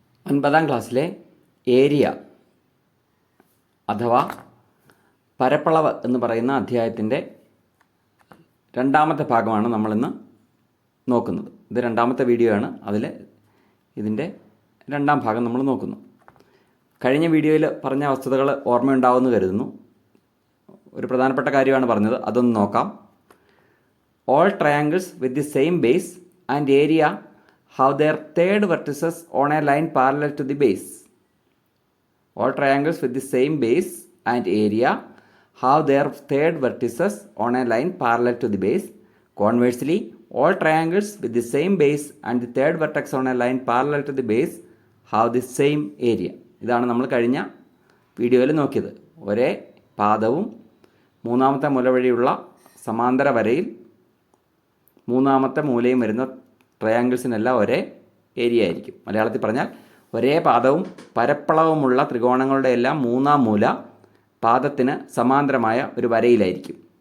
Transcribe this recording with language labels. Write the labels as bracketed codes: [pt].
[ml] 9ാം ക്ലാസ്സിലെ ഏരിയ അഥവാ പരപ്പളവ് എന്ന് പറയുന്ന അധ്യായത്തിൻ്റെ രണ്ടാമത്തെ ഭാഗമാണ് നമ്മളിന്ന് നോക്കുന്നത്. ഇത് രണ്ടാമത്തെ വീഡിയോ ആണ്. അതിൽ ഇതിൻ്റെ രണ്ടാം ഭാഗം നമ്മൾ നോക്കുന്നു. കഴിഞ്ഞ വീഡിയോയിൽ പറഞ്ഞ വസ്തുതകൾ ഓർമ്മയുണ്ടാവുമെന്ന് കരുതുന്നു. ഒരു പ്രധാനപ്പെട്ട കാര്യമാണ് പറഞ്ഞത്, അതൊന്ന് നോക്കാം. [en] All triangles with the same base and area have their third vertices on a line parallel to the base. All triangles with the same base and area have their third vertices on a line parallel to the base. Conversely, all triangles with the same base and the third vertex on a line parallel to the base have the same area. [ml] ഇതാണ് നമ്മൾ കഴിഞ്ഞ വീഡിയോയിൽ നോക്കിയത്. ഒരേ പാദവും മൂന്നാമത്തെ മൂല വഴിയുള്ള സമാന്തര വരയിൽ മൂന്നാമത്തെ മൂലയും വരുന്ന ട്രയാങ്കിൾസിനെല്ലാം ഒരേ ഏരിയ ആയിരിക്കും. മലയാളത്തിൽ പറഞ്ഞാൽ ഒരേ പാദവും പരപ്പളവുമുള്ള ത്രികോണങ്ങളുടെ എല്ലാം മൂന്നാം മൂല പാദത്തിന് സമാന്തരമായ ഒരു വരയിലായിരിക്കും.